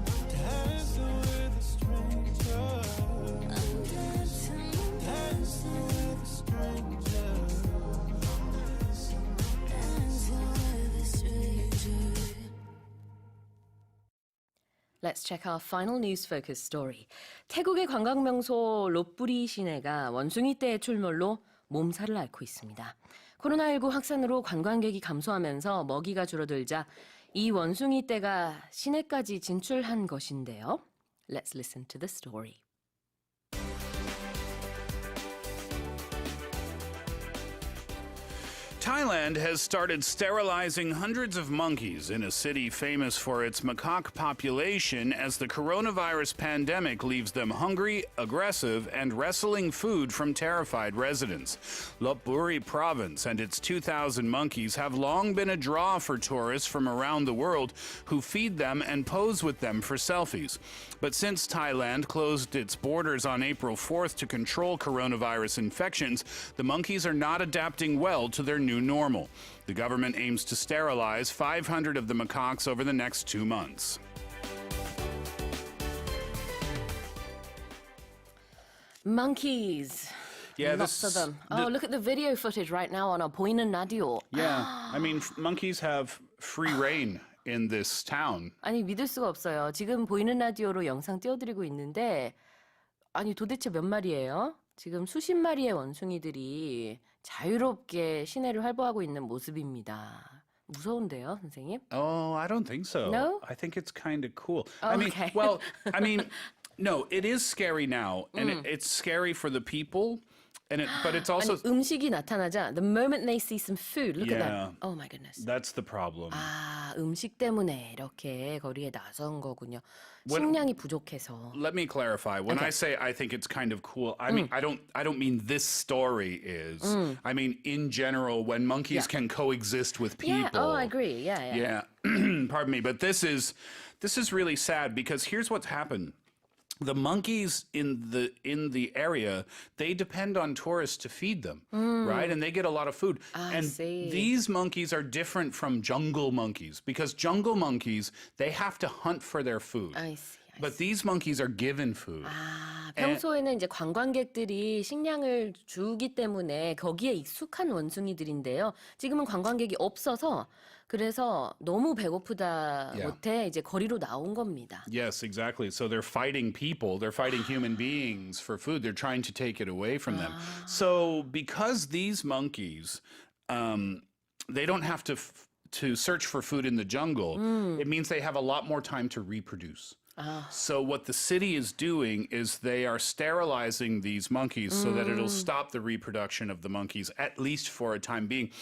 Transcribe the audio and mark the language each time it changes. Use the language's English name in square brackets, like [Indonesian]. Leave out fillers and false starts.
[English] Dancing with a stranger. I'm dancing with a stranger. Dancing with a stranger. Let's check our final news focus story. [Korean] 태국의 관광명소 롯부리 시내가 원숭이 떼의 출몰로 몸살을 앓고 있습니다. 코로나19 확산으로 관광객이 감소하면서 먹이가 줄어들자 이 원숭이 떼가 시내까지 진출한 것인데요. [English] Let's listen to the story. Thailand has started sterilizing hundreds of monkeys in a city famous for its macaque population as the coronavirus pandemic leaves them hungry, aggressive, and wresting food from terrified residents. Lopburi province and its 2,000 monkeys have long been a draw for tourists from around the world who feed them and pose with them for selfies. But since Thailand closed its borders on April 4th to control coronavirus infections, the monkeys are not adapting well to their new normal. The government aims to sterilize 500 of the macaques over the next 2 months. Monkeys. Yeah, Lots of them. Oh, look at the video footage right now on our 보이는 라디오. Yeah, I mean, monkeys have free reign in this town. [Korean] 아니 믿을 수가 없어요. 지금 보이는 라디오로 영상 띄워드리고 있는데 아니 도대체 몇 마리예요? 지금 수십 마리의 원숭이들이 자유롭게 시내를 활보하고 있는 모습입니다. 무서운데요, 선생님? [English] Oh, I don't think so. No? I think it's kind of cool. Okay. No, it is scary now, and it's scary for the people, but it's also [Korean] 아니 음식이 나타나자 [English] the moment they see some food, look at Yeah. that. Oh my goodness. that's the problem. [Korean] 아, 음식 때문에 이렇게 거리에 나선 거군요. [English] When- [Korean] 식량이 부족해서. [English] Let me clarify. When I say I think it's kind of cool, I mean I don't mean this story is. I mean in general when monkeys Yeah. can coexist with people. Yeah, oh, I agree. Yeah. Yeah. Pardon me, but this is really sad because here's what's happened. The monkeys in the area, they depend on tourists to feed them, right? And they get a lot of food. And see. these monkeys are different from jungle monkeys because jungle monkeys, they have to hunt for their food. I see. But these monkeys are given food. [Korean] 아, 평소에는 이제 관광객들이 식량을 주기 때문에 거기에 익숙한 원숭이들인데요. 지금은 관광객이 없어서 그래서 너무 배고프다 [English] Yeah. [Korean] 못해 이제 거리로 나온 겁니다. [English] Yes, exactly. So they're fighting people. They're fighting human beings for food. They're trying to take it away from them. So because these monkeys, they don't have to search for food in the jungle, it means they have a lot more time to reproduce. So what the city is doing is they are sterilizing these monkeys so that it'll stop the reproduction of the monkeys, at least for a time being.